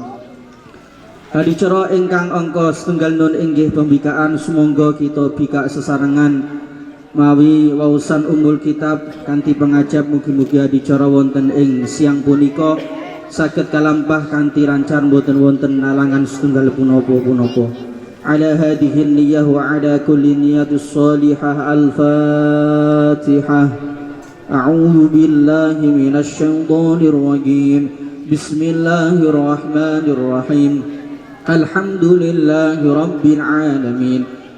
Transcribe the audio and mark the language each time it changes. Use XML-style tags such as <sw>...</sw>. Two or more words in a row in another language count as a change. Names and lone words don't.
<jv>Adicara ingkang angka setunggal nun inggih pembikaan, sumangga kita bikak sesarengan mawi waosan</jv> <ar>أم الكتاب</ar> <jv>kanthi pengajap. Mugi-mugi adicara wonten ing siang punika saged kalampah kanthi lancar boten wonten nalangan setunggal punapa-punapa.</jv> <ar>على هذه النية وعلى كل نية صالحة. Al-Fatihah. أعوذ بالله من الشيطان الرجيم. بسم الله الرحمن الرحيم. الحمد لله رب العالمين.</ar>